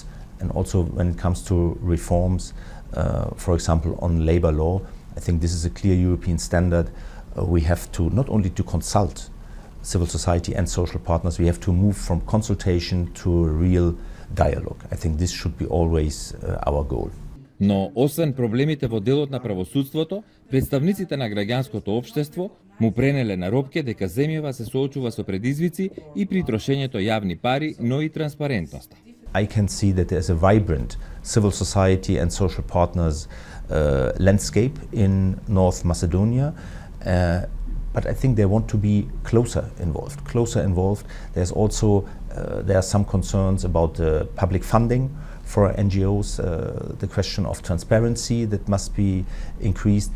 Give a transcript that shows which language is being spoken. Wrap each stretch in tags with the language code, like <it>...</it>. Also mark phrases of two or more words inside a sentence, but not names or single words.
<en>And also when it comes to reforms, for example, on labor law, I think this is a clear European standard. We have to not only to consult civil society and social partners, we have to move from consultation to a real dialogue. I think this should be always our goal.</en> <mk>Но освен проблемите во делот на правосудството, представниците на граѓанското општество му пренеле на Ропке дека земјава се соочува со предизвици и при трошењето јавни пари, но и транспарентноста.</mk> <en>I can see that there's a vibrant civil society and social partners landscape in North Macedonia, but I think they want to be closer involved. There's also there are some concerns about the public funding for NGOs, the question of transparency that must be increased.</en>